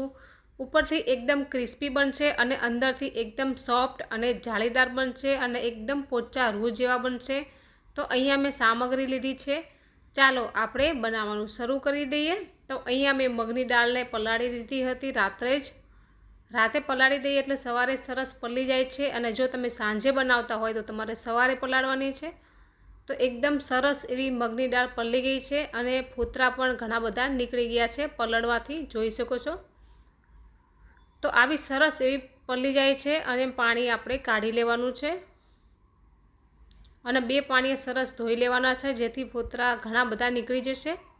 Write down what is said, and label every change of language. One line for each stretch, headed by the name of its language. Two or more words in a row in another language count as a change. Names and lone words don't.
Gujarati: ઉપરથી એકદમ ક્રિસ્પી બનશે અને અંદરથી એકદમ સૉફ્ટ અને જાળીદાર બનશે અને એકદમ પોચા રૂહ જેવા બનશે। તો અહીંયા મેં સામગ્રી લીધી છે, ચાલો આપણે બનાવવાનું શરૂ કરી દઈએ। તો અહીંયા મેં મગની દાળને પલાળી દીધી હતી રાત્રે જ। રાતે પલાળી દઈએ એટલે સવારે સરસ પલળી જાય છે અને જો તમે સાંજે બનાવતા હોય તો તમારે સવારે પલાળવાની છે। તો એકદમ સરસ એવી મગની દાળ પલળી ગઈ છે અને ફોતરા પણ ઘણા બધા નીકળી ગયા છે પલળવાથી, જોઈ શકો છો। તો આવી સરસ એવી પલળી જાય છે અને પાણી આપણે કાઢી લેવાનું છે અને બે પાણીએ સરસ ધોઈ લેવાના છે જેથી ફોતરા ઘણા બધા નીકળી જશે।